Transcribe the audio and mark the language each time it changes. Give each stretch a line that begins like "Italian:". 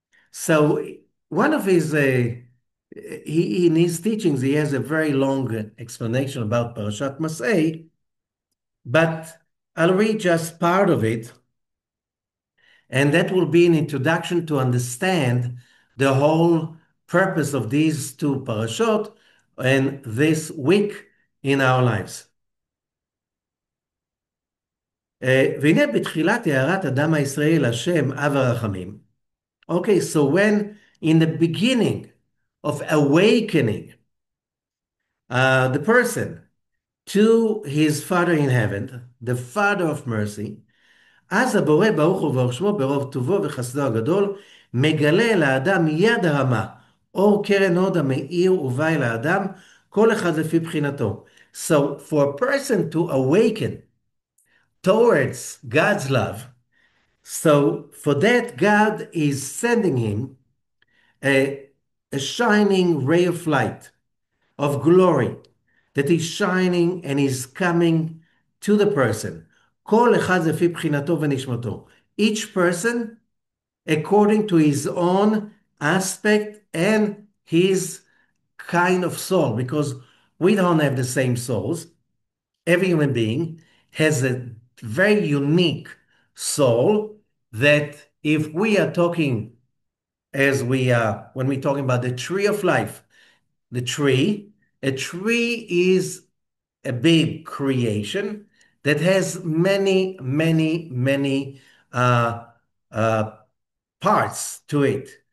English: So one of his in his teachings he has a very long explanation about Parashat Mas'ei, but I'll read just part of it, and that will be an introduction to understand the whole purpose of these two parashot and this week in our lives.
Hebrew: והנה בתחילת הערת אדם הישראלי לשם אב הרחמים.
English: Okay, so when in the beginning of awakening the person to his Father in heaven, the Father of mercy,
Hebrew: אז הבורא ברוך הוא ורשמו ברוב טובו וחסדו הגדול, מגלה לאדם יד הרמה, אור קרן הוד המאיר ובא אל האדם, כל אחד לפי בחינתו.
English: So for a person to awaken towards God's love, so for that God is sending him a, a shining ray of light, of glory, that is shining and is coming to the person.
Hebrew: כל אחד לפי בחינתו ונשמתו.
English: Each person according to his own aspect and his kind of soul, because we don't have the same souls. Every human being has a very unique soul that if we are talking as we are, when we're talking about the tree of life, the tree, a tree is a big creation that has many, many, many uh, parts to it.